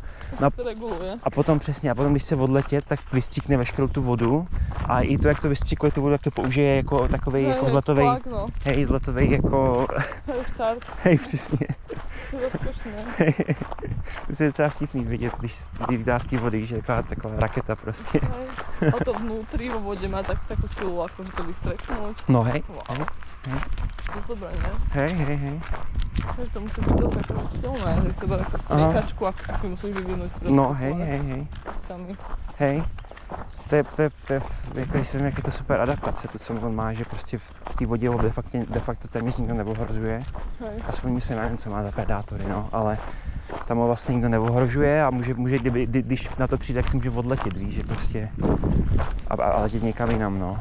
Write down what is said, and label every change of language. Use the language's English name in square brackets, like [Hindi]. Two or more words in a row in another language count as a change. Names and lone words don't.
[Czech] A potom přesně, když chce odletět, tak vystříkne veškerou tu vodu a i to, jak to vystříkuje tu vodu, tak to použije jako takovej jako vzletovej, vzletovej jako, hej, přesně. To je docela vtipný vidět, když vydá z té vody, že je taková raketa prostě. [Slovak] A to vnútri vo vode má takú silu, akože to vystreknúť. No hej. Wow. To je dobré, ne? Hej. Takže to musí byť dosť ako silné, že si berá ako striekačku, aký musíš vyvinúť. No hej. Hej. [Czech] To je jako jsem, jak je to super adaptace, to co on má, že prostě v té vodě ho de facto téměř nikdo neohrožuje. Aspoň myslím, nevím, co má za predátory, no, ale tam ho vlastně nikdo neohrožuje a může když na to přijde, tak si může odletět, víš, že prostě a letět někam jinam, no.